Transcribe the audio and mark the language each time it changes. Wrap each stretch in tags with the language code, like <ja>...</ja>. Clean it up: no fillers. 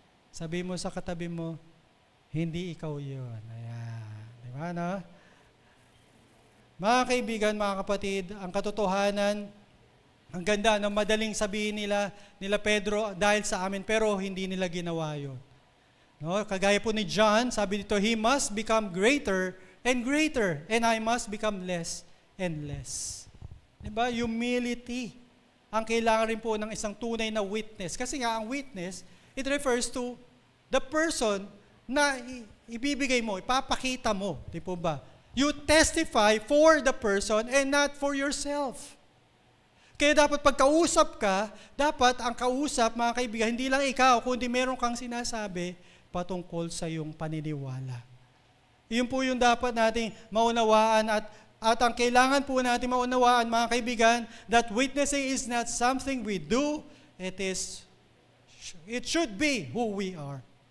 <tl>Sabi mo sa katabi mo, hindi ikaw yun. Ayan. Di ba, no? Mga kaibigan, mga kapatid, ang katotohanan, ang ganda, madaling sabihin nila Pedro dahil sa amin, pero hindi nila ginawa yun. No, kagaya po ni John, sabi dito,</tl> <en>he must become greater and greater, and I must become less and less.</en> <tl>Diba? Humility. Ang kailangan rin po ng isang tunay na witness. Kasi nga, ang witness,</tl> <en>it refers to the person</en> <tl>na ibibigay mo, ipapakita mo. Di po ba?</tl> <en>You testify for the person and not for yourself.</en> <tl>Kaya dapat pagkausap ka, dapat ang kausap, mga kaibigan, hindi lang ikaw, kundi meron kang sinasabi patungkol sa iyong paniniwala. Iyon po yung dapat nating maunawaan at ang kailangan po natin maunawaan, mga kaibigan,</tl> <en>that witnessing is not something we do, it should be who we are.</en>